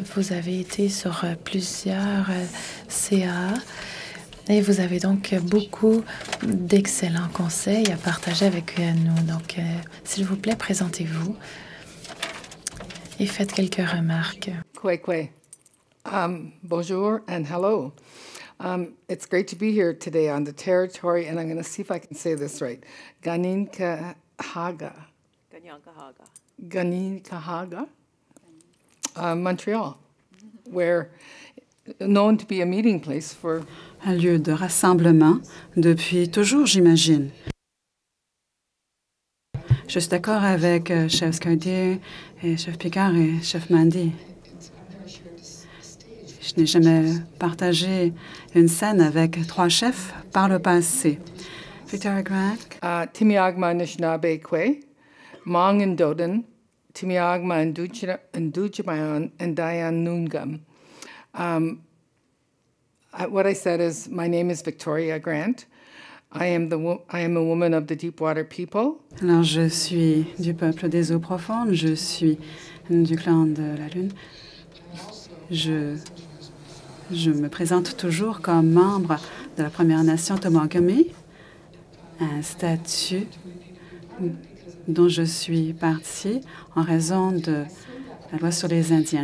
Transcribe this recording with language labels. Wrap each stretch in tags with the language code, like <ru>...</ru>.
<fr>Vous avez été sur plusieurs CA et vous avez donc beaucoup d'excellents conseils à partager avec nous. Donc, s'il vous plaît, présentez-vous et faites quelques remarques.</fr> <en>Kwekwe. Bonjour and hello. It's great to be here today on the territory, and I'm going to see if I can say this right. Ganinkahaga. Ganinkahaga. Montreal, where known to be a meeting place for...</en> <fr>Un lieu de rassemblement depuis toujours, j'imagine. Je suis d'accord avec Chef Scardier et Chef Picard et Chef Mandy. Je n'ai jamais partagé une scène avec 3 chefs par le passé. Victoria Grant.</fr> <oj>Timiagma Anishinaabe Kwe, Mong and Doden, Timiagma and Dujimayan and Diane Noongam.</oj> <en>What I said is, my name is Victoria Grant. I am a woman of the Deepwater people.</en> <fr>Alors, je suis du peuple des eaux profondes. Je suis du clan de la Lune. Je me présente toujours comme membre de la Première Nation Tomagami, un statut dont je suis partie en raison de la loi sur les Indiens.</fr>